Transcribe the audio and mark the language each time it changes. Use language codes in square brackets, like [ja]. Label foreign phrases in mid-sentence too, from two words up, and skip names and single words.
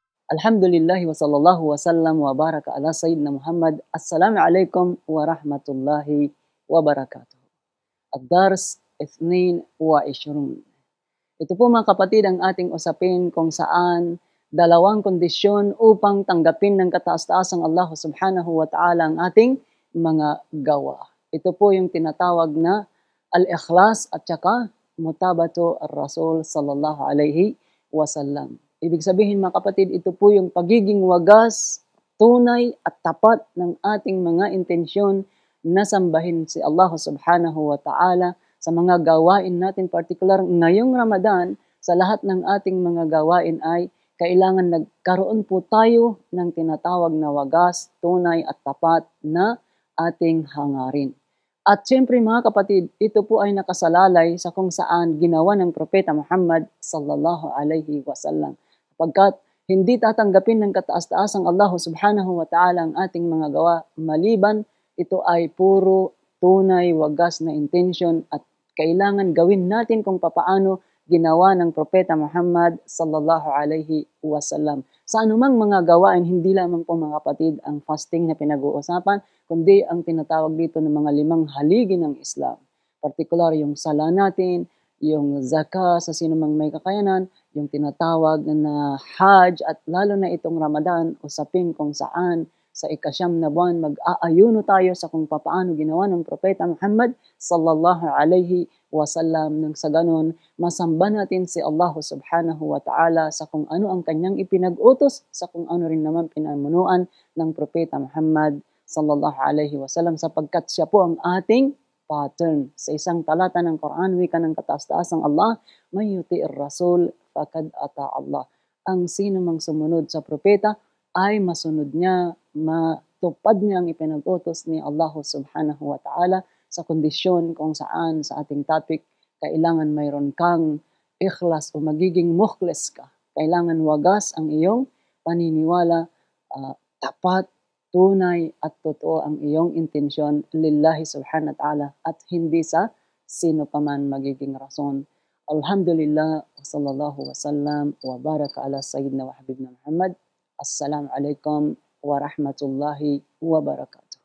[ar] الحمد لله وصلى الله وسلم وبارك على سيدنا محمد. السلام عليكم ورحمة الله وبركاته. Ad-Dars 22. [tl] Ito po mga kapatid ang ating usapin kung saan dalawang kondisyon upang tanggapin ng kataas-taasang Allah [ar] سبحانه وتعالى [tl] ang ating mga gawa. Ito po yung tinatawag na al-ikhlas at saka [ar] متابعة الرسول صلى الله عليه وسلم. [tl] Ibig sabihin mga kapatid, ito po yung pagiging wagas, tunay at tapat ng ating mga intensyon na sambahin si Allah [ar] سبحانه وتعالى [tl] sa mga gawain natin, particular ngayong Ramadan, sa lahat ng ating mga gawain ay kailangan nagkaroon po tayo ng tinatawag na wagas, tunay at tapat na ating hangarin. At siyempre mga kapatid, ito po ay nakasalalay sa kung saan ginawa ng Propeta Muhammad [ar] صلى الله عليه وسلم. [tl] Pagkat hindi tatanggapin ng kataas-taasang Allah [ar] سبحانه وتعالى [tl] ang ating mga gawa maliban ito ay puro tunay, wagas na intention at kailangan gawin natin kung papaano ginawa ng Propeta Muhammad [ar] صلى الله عليه وسلم. [tl] Sa anumang mga gawain, hindi lamang po mga kapatid ang fasting na pinag-uusapan, kundi ang tinatawag dito ng mga 5 haligi ng Islam. Partikular yung sala natin, yung zakah sa sino mang may kakayanan, yung tinatawag na Hajj at lalo na itong Ramadan, usapin kung saan sa ikasyam na buwan mag-aayuno tayo sa kung papaano ginawa ng Propeta Muhammad [ar] صلى الله عليه وسلم. [tl] Nang sa ganon, masamba natin si Allah [ar] سبحانه وتعالى [tl] sa kung ano ang kanyang ipinag-utos, sa kung ano rin naman pinamunuan ng Propeta Muhammad [ar] صلى الله عليه وسلم [tl] sapagkat siya po ang ating pattern. Sa isang talata ng Quran, wika ng kataas-taasang Allah, [ar] من يطع الرسول فقد أطاع الله. [tl] Ang sino mang sumunod sa propeta ay masunod niya, matupad niya ang ipinag-utos ni Allah [ar] سبحانه وتعالى [tl] sa kondisyon kung saan sa ating topic, kailangan mayroon kang ikhlas o magiging mukhlis ka. Kailangan wagas ang iyong paniniwala, tapat, tunay at totoo ang iyong intensyon [ar] لله سبحانه وتعالى [tl] at hindi sa sino pa man magiging rason. [ar] الحمد لله وصلى الله وسلم وبارك على سيدنا وحبيبنا محمد. السلام عليكم ورحمة الله وبركاته.